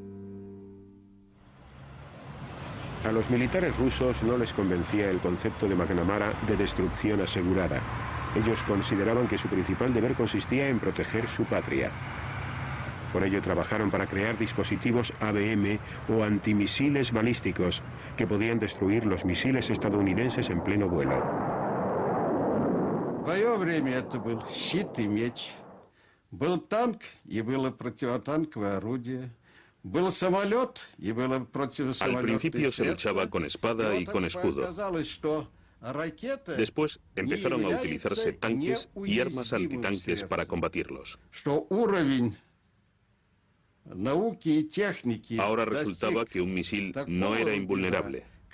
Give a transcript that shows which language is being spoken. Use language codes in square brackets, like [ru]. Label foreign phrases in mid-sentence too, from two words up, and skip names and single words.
[es] A los militares rusos no les convencía el concepto de McNamara de destrucción asegurada. Ellos consideraban que su principal deber consistía en proteger su patria. Por ello trabajaron para crear dispositivos ABM o antimisiles balísticos que podían destruir los misiles estadounidenses en pleno vuelo. [ru] Был танк и было противотанковое орудие. Был самолет и было противосамолетное. [es] Al principio se luchaba con espada y con escudo. Después empezaron a utilizarse tanques y armas antitanques para combatirlos. Ahora resultaba que un misil no era invulnerable.